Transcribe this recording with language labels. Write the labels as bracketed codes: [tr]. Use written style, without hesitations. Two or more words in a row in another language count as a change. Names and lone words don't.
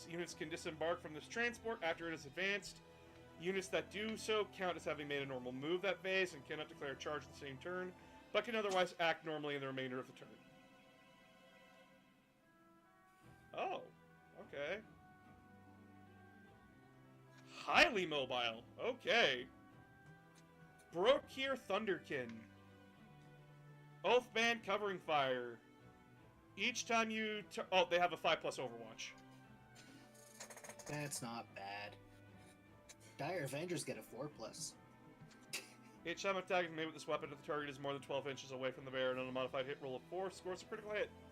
[en] Units can disembark from this transport after it is advanced. Units that do so count as having made a normal move that phase and cannot declare a charge the same turn, but can otherwise act normally in the remainder of the turn. Oh, okay. Highly mobile. Okay. Brokir Thunderkin. Oathband Covering Fire. Each time you... Oh, they have a 5+ Overwatch. That's not bad. Dire Avengers get a 4+. Each time an attack is made with this weapon, if the target is more than 12 inches away from the bear and on a modified hit roll of 4, scores a critical hit.